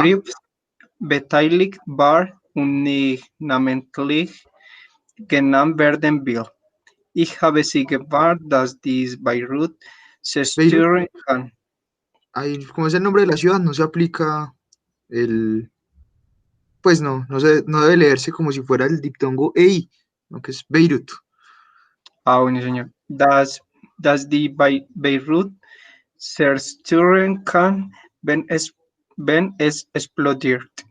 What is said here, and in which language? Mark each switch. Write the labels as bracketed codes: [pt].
[de] Briefs beteiligt war und nicht namentlich genannt werden will. Ich habe sie gewarnt, dass dies Beirut zerstören kann. [es] Ahí, como es el nombre de la ciudad, no se aplica el... Pues no debe leerse como si fuera el diptongo EI, ¿no? Que es Beirut. Bueno, señor. [de] Dass die Beirut zerstören kann, wenn es explodiert.